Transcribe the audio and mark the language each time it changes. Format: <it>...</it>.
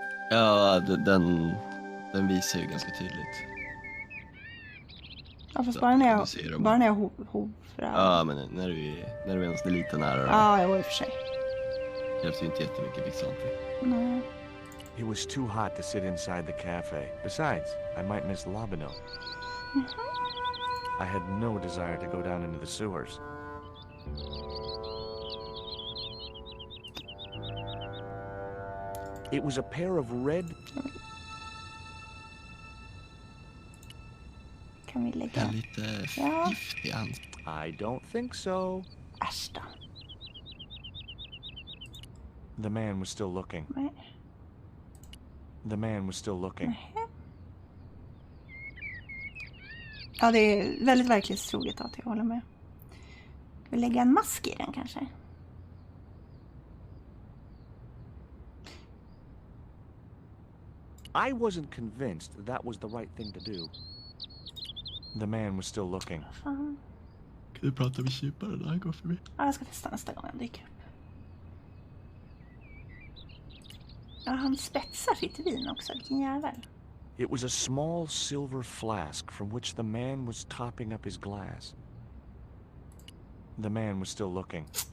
<sv>Ja, den visar ju ganska tydligt. Ja, fast Så, bara när du ser dem. jag hovrar. Ja, men när du är ens lite nära. Ja, jag var i och för sig. Det krävs ju inte jättemycket pixelantning. Nej.</sv> <en>It was too hot to sit inside the cafe. Besides, I might miss Lobino. I had no desire to go down into the sewers. It was a pair of red...</en> <sv>Kan vi lägga... Jag är lite Ja. giftig ans.</sv> <en>I don't think so.</en> <sv>Äsch då.</sv> <en>The man was still looking.</en> <sv>Nej.</sv> <en>The man was still looking.</en> <sv>Ja, det är väldigt verklighetstroget att jag håller med. Ska vi lägga en mask i den kanske?</sv> <en>I wasn't convinced that was the right thing to do. The man was still looking.</en> <sv>Fan. Kan du prata med kyparen när han går förbi? Ja, jag ska testa nästa gång han dyker upp. Ja, han spetsar sitt vin också. Vilken jävel.</sv> <en>It was a small silver flask from which the man was topping up his glass. The man was still looking.</en>